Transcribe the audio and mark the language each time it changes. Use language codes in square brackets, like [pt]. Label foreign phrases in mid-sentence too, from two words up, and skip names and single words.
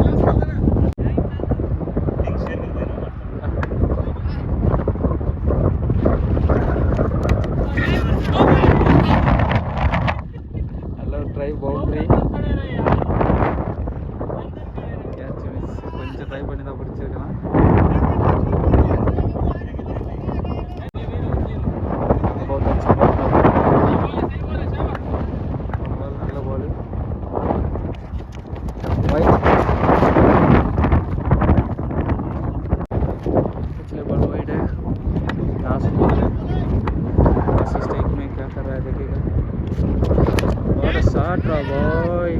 [ta] நல்ல ஒரு ட்ரை, பவுண்டரி. [en] catch miss. [ta] கொஞ்சம் ட்ரை பண்ணி தான் பிடிச்சிருக்கலாம். நல்ல பால். [hi] पिछले [en] ball wide [hi] है. [en] last ball [hi] स्ट्राइक में क्या कर रहा है देखिएगा. और शॉट रहा बॉय.